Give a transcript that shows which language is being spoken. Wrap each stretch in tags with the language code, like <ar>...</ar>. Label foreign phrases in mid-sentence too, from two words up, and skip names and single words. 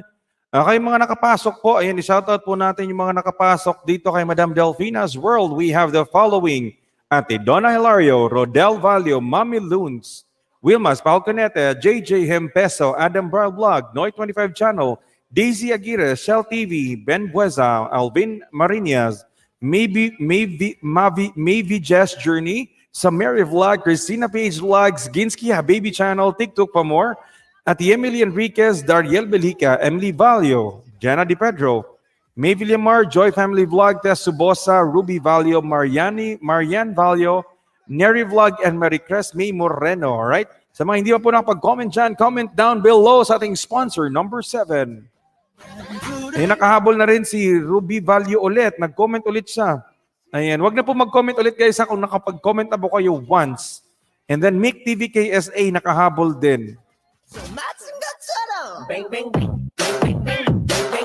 <tl>Okay, mga nakapasok po. Ayan, i-shoutout po natin yung mga nakapasok dito kay Madam Delfina's World.</tl> <en>We have the following. Ate Donna Hilario, Rodel Valio, Mami Loons, Wilmas Falconete, JJ Hempeso, Adam Bar Vlog, Noy 25 Channel, Daisy Aguirre, Shell TV, Ben Bueza, Alvin Marinas, Maybe Jess Journey, Samari Vlog, Christina Page Vlogs, Ginsky Habibi Channel, TikTok pa more, at Emily Enriquez, Dariel Belica, Emily Valio, Jana Di Pedro, May Villamar, Joy Family Vlog, Tess Subosa, Ruby Valio, Marian Valio, Neri Vlog, and Maricres May Moreno. Alright?</en> <tl>Sa mga hindi pa po nakapag-comment dyan, comment down below sa ating sponsor, number 7. Eh, nakahabol na rin si Ruby Valio ulit. Nag-comment ulit siya. Ayan, wag na po mag-comment ulit guys kung nakapag-comment na po kayo once.</tl> <en>And then</en> <tl>Mick TV KSA nakahabol din.</tl> <ko>맞은 것처럼 뱅뱅</ko>